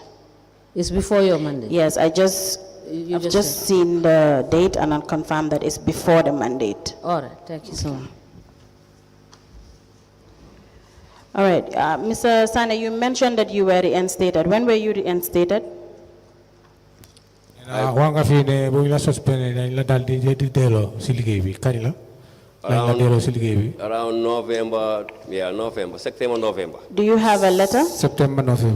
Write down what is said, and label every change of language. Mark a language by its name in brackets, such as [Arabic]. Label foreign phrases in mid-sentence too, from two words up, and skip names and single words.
[English] It's before your mandate. Yes, I've just seen the date and I confirmed that it's before the mandate. All right. Thank you so much. All right, Mr. Sane, you mentioned that you were reinstated. When were you reinstated? [Wolof] Wanga fi ne bu la suspend dañ la dal di delo ci liggéey bi kañ la dañ la delo ci liggéey bi [English] around November, September, November. Do you have a letter? September, November.